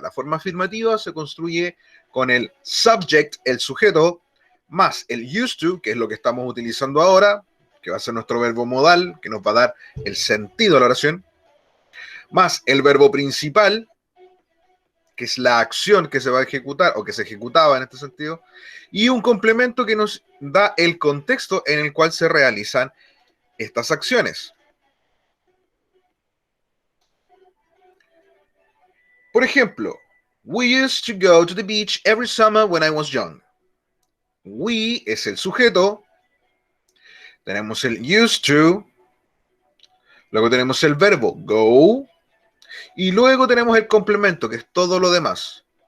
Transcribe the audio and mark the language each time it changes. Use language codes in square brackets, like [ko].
[es] La forma afirmativa se construye con el subject, el sujeto, más el used to, que es lo que estamos utilizando ahora, que va a ser nuestro verbo modal, que nos va a dar el sentido de la oración, más el verbo principal, que es la acción que se va a ejecutar o que se ejecutaba en este sentido, y un complemento que nos da el contexto en el cual se realizan estas acciones. Por ejemplo, [en] we used to go to the beach every summer when I was young. [es] We es el sujeto, tenemos el used to, luego tenemos el verbo go, y luego tenemos el complemento, que es todo lo demás.